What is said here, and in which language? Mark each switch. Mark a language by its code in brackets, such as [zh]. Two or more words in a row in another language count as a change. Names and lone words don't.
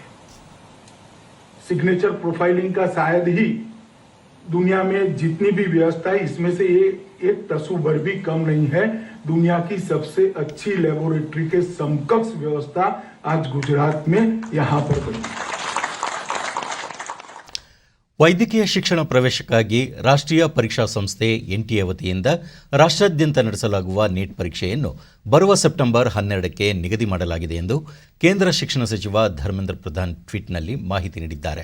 [en] signature profiling [hi] का शायद ही दुनिया में जितनी भी व्यवस्था है इसमें से एक तसूभर भी कम नहीं है। दुनिया की सबसे अच्छी लेबोरेटरी के समकक्ष व्यवस्था आज गुजरात में यहाँ पर बनी। [kn] ವೈದ್ಯಕೀಯ ಶಿಕ್ಷಣ ಪ್ರವೇಶಕ್ಕಾಗಿ ರಾಷ್ಟ್ರೀಯ ಪರೀಕ್ಷಾ ಸಂಸ್ಥೆ ಎನ್ಟಿಎ ವತಿಯಿಂದ ರಾಷ್ಟ್ರಾದ್ಯಂತ ನಡೆಸಲಾಗುವ ನೀಟ್ ಪರೀಕ್ಷೆಯನ್ನು ಬರುವ ಸೆಪ್ಟೆಂಬರ್ 12ಕ್ಕೆ ನಿಗದಿ ಮಾಡಲಾಗಿದೆ ಎಂದು ಕೇಂದ್ರ ಶಿಕ್ಷಣ ಸಚಿವ ಧರ್ಮೇಂದ್ರ ಪ್ರಧಾನ್ ಟ್ವೀಟ್ನಲ್ಲಿ ಮಾಹಿತಿ ನೀಡಿದ್ದಾರೆ.